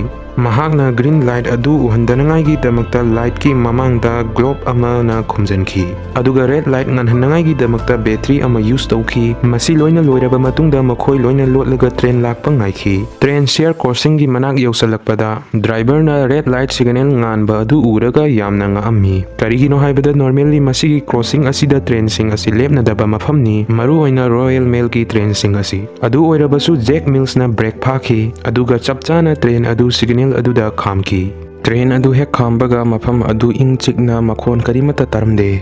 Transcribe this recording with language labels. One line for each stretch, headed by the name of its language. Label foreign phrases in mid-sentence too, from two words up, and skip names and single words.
Manipuri: Mahakna
English: green light
Manipuri: adu uhandanangai gi damakta light ki mamangda globe ama na khumjanki. Aduga
English: red light
Manipuri: nganhanangai gi damakta battery ama use tawki. Masi loina loiraba matungda makhoi loina lotlaga train lakpa ngaikhi. Train share crossing gi manak yausalakpada driver na
English: red light signal
Manipuri: nganba adu uraga yamna ngaammi. Karigino haibada normally masigi crossing asida train sing asi lepna daba mafamni maru oina Royal Mail ki train sing asi. Adu oirabasu Jack Mills na break phaki aduga chapchana train adu signal aduda khamki. Train adu hek khambaga mafam adu ing chikna makhon karimata taramde.